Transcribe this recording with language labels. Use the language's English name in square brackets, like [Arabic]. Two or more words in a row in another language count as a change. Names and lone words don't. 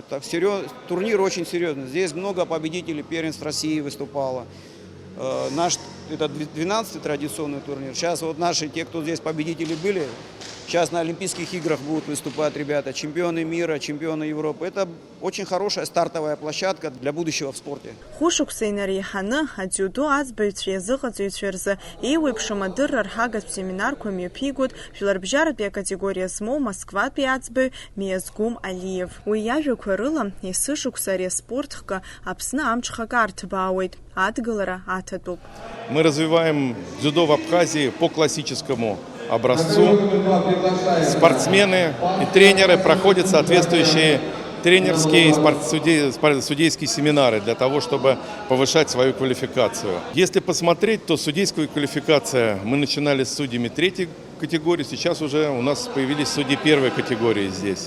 [Russian] Турнир очень серьезный. Здесь много победителей первенств России выступало. Наш это 12-й традиционный турнир. Сейчас вот наши, те, кто здесь победители были, сейчас на Олимпийских играх будут выступать ребята, чемпионы мира, чемпионы Европы. Это очень хорошая стартовая площадка для будущего в спорте. [Abkhazian] Хәышықәса инареиҳаны адзиудо аӡбаҩцәеи азыҟаҵаҩцәеи рзы еиуеиԥшым адырра рҳагатә семинарқәа мҩаԥигоит жәларбжьаратәи акатегориа змоу Москватәи аӡбаҩ Миазгәым Алиев. Уи иажәақәа рыла есышықәса ари аспорт хкы Аԥсны амҽхак арҭбаауеит. Адгылара аҭатәуп. [Russian] Мы развиваем дзюдо в Абхазии по классическому образцу. Спортсмены и тренеры проходят соответствующие тренерские и судейские семинары для того, чтобы повышать свою квалификацию. Если посмотреть, то судейская квалификация мы начинали с судьями 3-й категории, сейчас уже у нас появились судьи 1-й категории здесь.